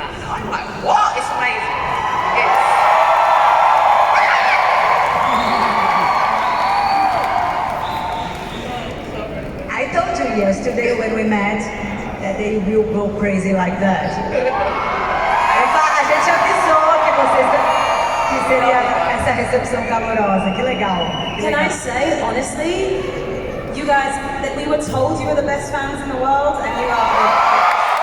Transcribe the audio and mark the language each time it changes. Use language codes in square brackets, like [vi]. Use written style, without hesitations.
[en] I'm like, what? It's amazing. I told you yesterday when we met that they will go crazy like that. [pt] A gente avisou que seria essa recepção calorosa. Que legal. [en] Can I say, honestly, you guys, that we were told you were the best fans in the world, and you are.